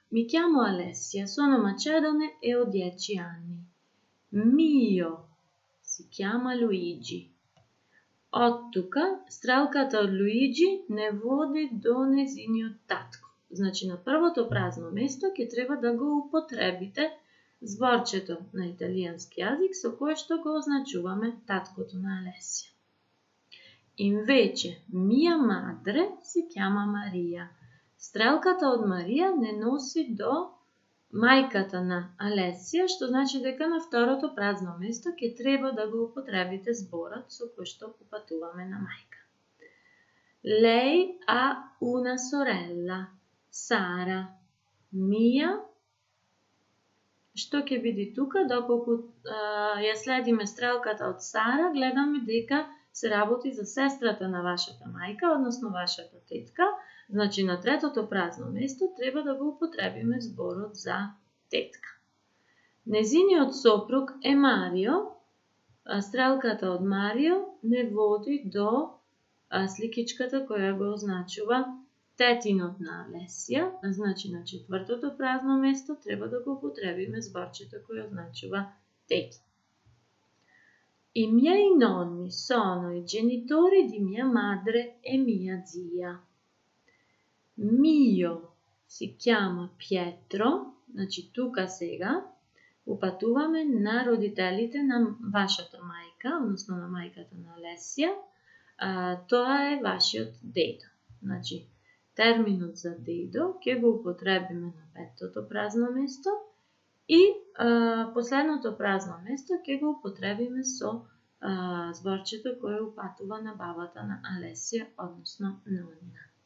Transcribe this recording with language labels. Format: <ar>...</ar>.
<it>Mi chiamo Alessia, sono macedone e ho 10 anni. Mio si chiama Luigi.</it> <mk>Од тука стрелката од Луиджи не води до незиниот татко. Значи на првото празно место ќе треба да го употребите зборчето на италијански јазик со кое што го означуваме таткото на Алесија.</mk> <it>Invece mia madre si chiama Maria.</it> <mk>Стрелката од Марија не носи до мајката на Алесија, што значи дека на второто празно место ќе треба да го употребите зборот со кој што упатуваме на мајка.</mk> <it>Lei ha una sorella, Sara. Mia.</it> <mk>Што ќе биде тука, доколку ја следиме стрелката од Сара, гледаме дека се работи за сестрата на вашата мајка, односно вашата тетка. Значи на третото празно место треба да го употребиме зборот за тетка. Незиниот сопруг е Марио, стрелката од Марио не води до сликичката која го означува тетинот на Алесија, значи на четвртото празно место треба да го употребиме зборчето кој означува тетин.</mk> <it>I miei nonni sono i genitori di mia madre e mia zia. Mio si chiama Pietro,</it> <mk>значи тука сега упатуваме на родителите на вашата мајка, односно на мајката на Алесија, тоа е вашиот дедо. Значи терминот за дедо ќе го употребиме на петтото празно место и последното празно место ќе го употребиме со зборчето кое упатува на бабата на Алесија, односно нонина.</mk>